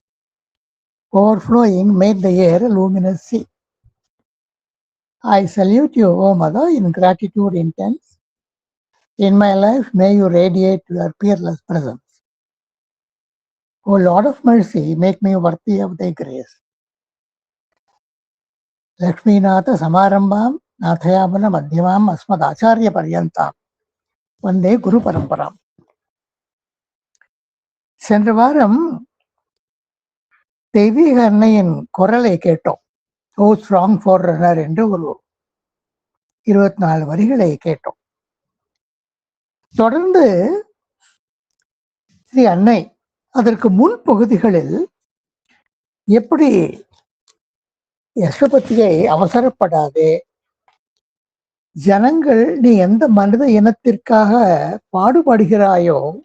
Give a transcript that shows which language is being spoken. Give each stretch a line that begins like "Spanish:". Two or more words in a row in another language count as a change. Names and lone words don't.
English: Overflowing made the air a luminous sea. I salute you, O Mother, in gratitude intense. In my life, may you radiate your peerless presence. O Lord of mercy, make me worthy of thy grace.
Sanskrit: लक्ष्मीनाथ समारम्भम्, नाथयामन मध्यमम्, अस्मद् आचार्य पर्यन्तम्, वन्दे गुरु परम्परम्.
Tamil: சென்ற வாரம் தெய்வீக அன்னையின் குரலை கேட்டோம்.
English: O strong forerunner
Tamil: என்று ஒரு 24 வரிகளை கேட்டோம். தொடர்ந்து ஸ்ரீ அன்னை அதற்கு முன் பகுதிகளில் எப்படி யசோபதியை அவசரப்படாதே, ஜனங்கள் நீ எந்த மனித இனத்திற்காக பாடுபடுகிறாயோ